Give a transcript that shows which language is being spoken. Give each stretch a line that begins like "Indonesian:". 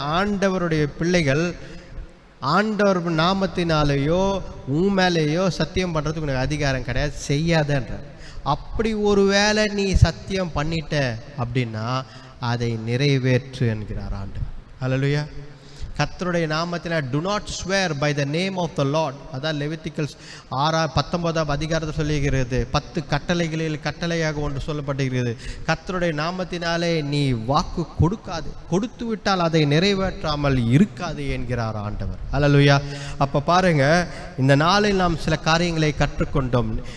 Tamil: ஆண்டவருடைய பிள்ளைகள் ஆண்டவர் நாமத்தினாலேயோ உன் மேலேயோ சத்தியம் பண்ணுறதுக்கு உனக்கு அதிகாரம் கிடையாது, செய்யாதன்றார். அப்படி ஒரு வேளை நீ சத்தியம் பண்ணிட்ட அப்படின்னா அதை நிறைவேற்று என்கிறார் ஆண்டவர். அல்லேலூயா. கர்த்தருடைய நாமத்தினால்
English: do not swear by the name of the Lord.
Tamil: அதான் லெவிட்டிக்கல்ஸ் 19ஆம் அதிகாரத்தில் சொல்லுகிறது. 10 கட்டளைகளில் கட்டளையாக ஒன்று சொல்லப்பட்டிருக்கிறது. கர்த்தருடைய நாமத்தினாலே நீ வாக்கு கொடுக்காது, கொடுத்து விட்டால் அதை நிறைவேற்றாமல் இருக்காது என்கிறார் ஆண்டவர். அல்லேலூயா. அப்போ பாருங்க, இந்த நாளில் நாம் சில காரியங்களை கற்றுக்கொண்டோம்.